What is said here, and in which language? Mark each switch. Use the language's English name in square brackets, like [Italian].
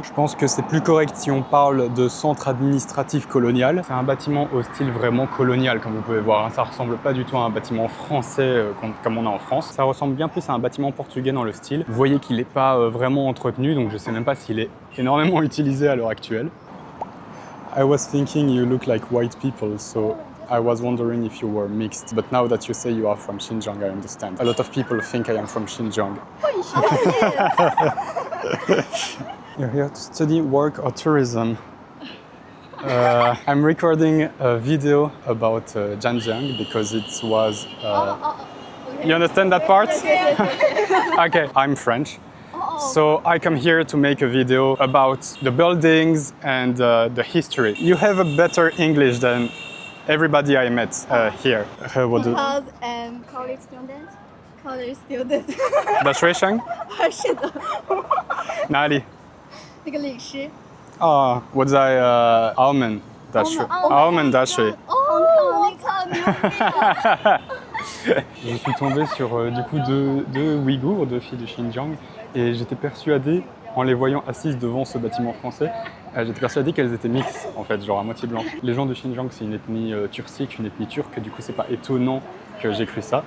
[French] Je pense que c'est plus correct si on parle de centre administratif colonial. C'est un bâtiment au style vraiment colonial, comme vous pouvez voir. Ça ressemble pas du tout à un bâtiment français comme on a en France. Ça ressemble bien plus à un bâtiment portugais dans le style. Vous voyez qu'il n'est pas vraiment entretenu, donc je sais même pas s'il est énormément utilisé à l'heure actuelle. [English] I was thinking you look like white people, so I was wondering if you were mixed, but now that you say you are from Xinjiang, I understand. A lot of people think I am from Xinjiang. You're here to study, work or tourism? I'm recording a video about Zhanjiang because it was... Okay. You understand that part? Okay, I'm French. So I come here to make a video about the buildings and the history. You have a better English than everybody I met here. Because college student. College student. [Chinese] 的学生？是的。哪里？那个历史。我在澳门大学。澳门大学。哦，你超牛逼的。 [French] Je suis tombé sur du coup deux Ouïghours, deux filles du Xinjiang, et j'étais persuadé, en les voyant assises devant ce bâtiment français, j'étais persuadé qu'elles étaient mixtes, en fait, genre à moitié blanches. Les gens du Xinjiang, c'est une ethnie turcique, une ethnie turque, du coup c'est pas étonnant que j'ai cru ça.